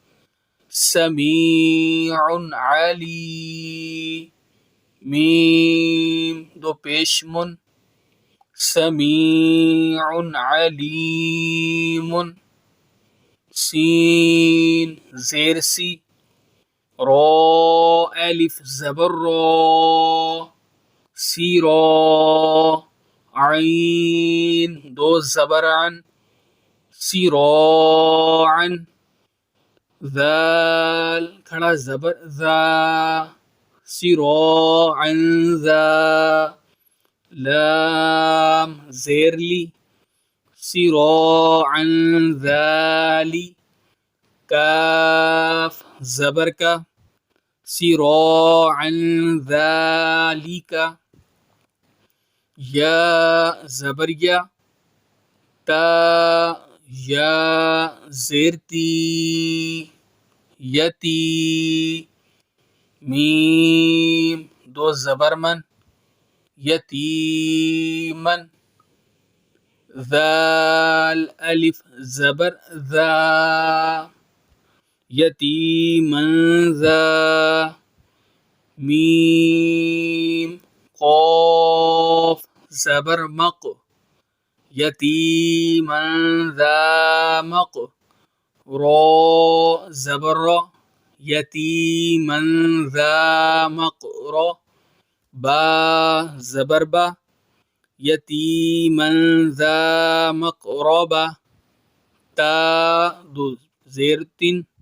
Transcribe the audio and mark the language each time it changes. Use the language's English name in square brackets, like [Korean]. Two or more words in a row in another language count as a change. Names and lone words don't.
[Urdu] سمیع علی، میم دو پیش من، [Arabic] سمیع علیم، [Urdu] سین زیر سی، را الف زبر را، سیرا، عین دو زبر عن، سراعن، ذال کھڑا زبر ذا، صراعا ذا لام زیر لی صراعا ذالی کاف زبر کا صراعا ذالک یا زبر یا تا یا زیر تی یتی میم دو زبر من یتیمن ذال الف زبر ذا یتیمن ذا میم قاف زبر مق یتیمن ذا مق را زبر را یتیمن ذا مقر با زبر با [Arabic] یتیمن ذا مقربہ [Urdu] تا دو زیر تین